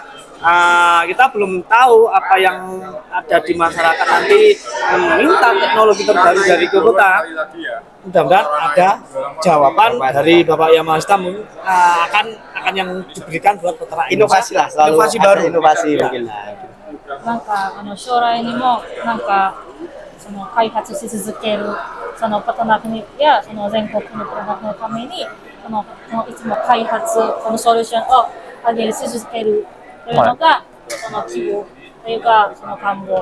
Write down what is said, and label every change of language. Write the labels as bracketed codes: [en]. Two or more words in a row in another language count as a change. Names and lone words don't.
[id] Kita belum tahu apa yang ada di masyarakat nanti meminta teknologi terbaru dari Kubota. Mudah-mudahan ada jawaban dari Bapak Yang Maha Esa akan yang diberikan buat peternak Inovasi lah, selalu inovasi baru, inovasi mungkin. [ja] なんか将来にもなんかその開発し続けるそのパトナーやその全国のプロダクトのためにそのいつも開発このソリューションを上げし続けるというのがその希望というかその願望。